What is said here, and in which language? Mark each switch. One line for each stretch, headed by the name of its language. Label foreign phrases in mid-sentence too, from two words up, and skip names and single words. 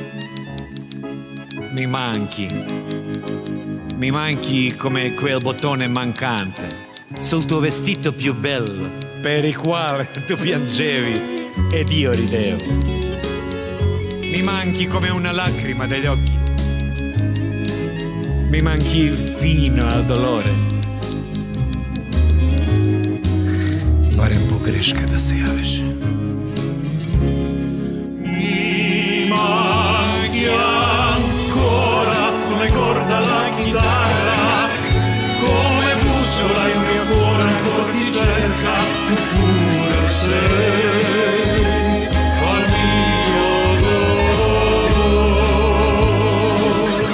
Italian: Mi manchi come quel bottone mancante sul tuo vestito più bello, per il quale tu piangevi ed io ridevo. Mi manchi come una lacrima dagli occhi, mi manchi fino al dolore.
Croatian: Barem pogreška da se javiš.
Italian: Mi manchi ancora come corda la chitarra, come bussola il mio cuore ancora ti cerca, tu pure sei al mio dolore.